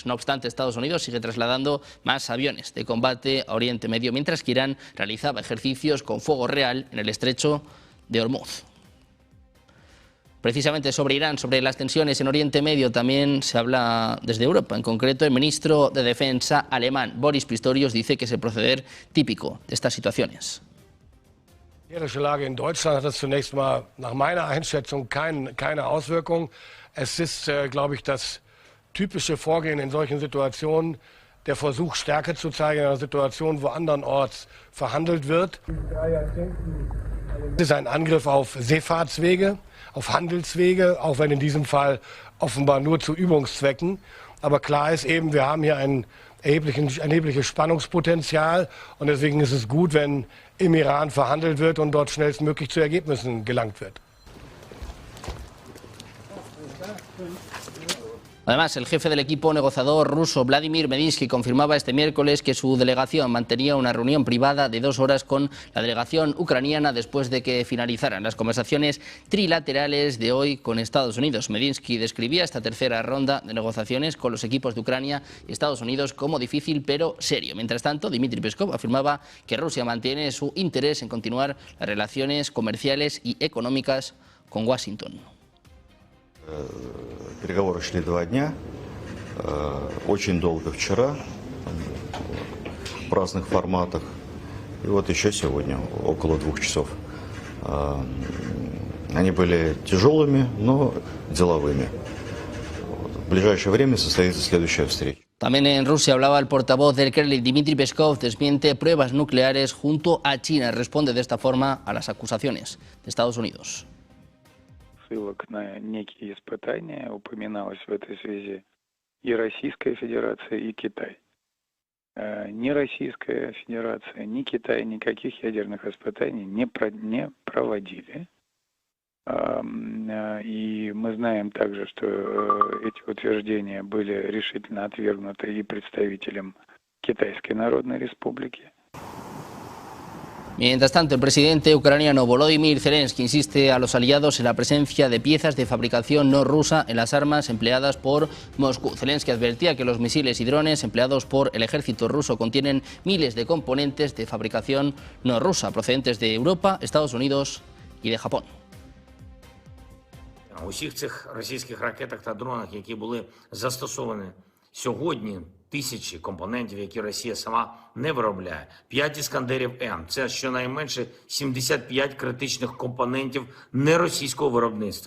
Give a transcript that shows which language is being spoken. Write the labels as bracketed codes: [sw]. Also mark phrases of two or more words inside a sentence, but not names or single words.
[es] No obstante, Estados Unidos sigue trasladando más aviones de combate a Oriente Medio, mientras que Irán realizaba ejercicios con fuego real en el estrecho de Hormuz. Precisamente sobre Irán, sobre las tensiones en Oriente Medio, también se habla desde Europa. En concreto, el ministro de Defensa alemán, Boris Pistorius, dice que es el proceder típico de estas situaciones. [de] Die politische Lage in Deutschland hat das zunächst mal nach meiner Einschätzung keine Auswirkung. Es ist, glaube ich, das typische Vorgehen in solchen Situationen, der Versuch, Stärke zu zeigen in einer Situation, wo andernorts verhandelt wird. Es ist ein Angriff auf Seefahrtswege, auf Handelswege, auch wenn in diesem Fall offenbar nur zu Übungszwecken. Aber klar ist eben, wir haben hier ein erhebliches Spannungspotenzial und deswegen ist es gut, wenn im Iran verhandelt wird und dort schnellstmöglich zu Ergebnissen gelangt wird. [es] Además, el jefe del equipo negociador ruso, Vladimir Medinsky, confirmaba este miércoles que su delegación mantenía una reunión privada de 2 horas con la delegación ucraniana después de que finalizaran las conversaciones trilaterales de hoy con Estados Unidos. Medinsky describía esta tercera ronda de negociaciones con los equipos de Ucrania y Estados Unidos como difícil pero serio. Mientras tanto, Dmitry Peskov afirmaba que Rusia mantiene su interés en continuar las relaciones comerciales y económicas con Washington. [ru] Переговоры шли 2 дня, очень долго вчера, в разных форматах, и вот еще сегодня, около 2 часов. Они были тяжелыми, но деловыми. В ближайшее время состоится следующая встреча. [es] También en Rusia hablaba el portavoz del Kremlin, Dmitry Peskov, desmiente pruebas nucleares junto a China. Responde de esta forma a las acusaciones de Estados Unidos. [ru] Ссылок на некие испытания упоминалось в этой связи и Российская Федерация, и Китай. Ни Российская Федерация, ни Китай никаких ядерных испытаний не проводили. И мы знаем также, что эти утверждения были решительно отвергнуты и представителем Китайской Народной Республики. [es] Mientras tanto, el presidente ucraniano Volodymyr Zelensky insiste a los aliados en la presencia de piezas de fabricación no rusa en las armas empleadas por Moscú. Zelensky advertía que los misiles y drones empleados por el ejército ruso contienen miles de componentes de fabricación no rusa, procedentes de Europa, Estados Unidos y de Japón. [uk] У всіх цих російських ракетах та дронах, які були застосовані сьогодні, тисячі компонентів, які Росія сама не виробляє. 5 «Іскандерів М» – це щонайменше 75 критичних компонентів неросійського виробництва.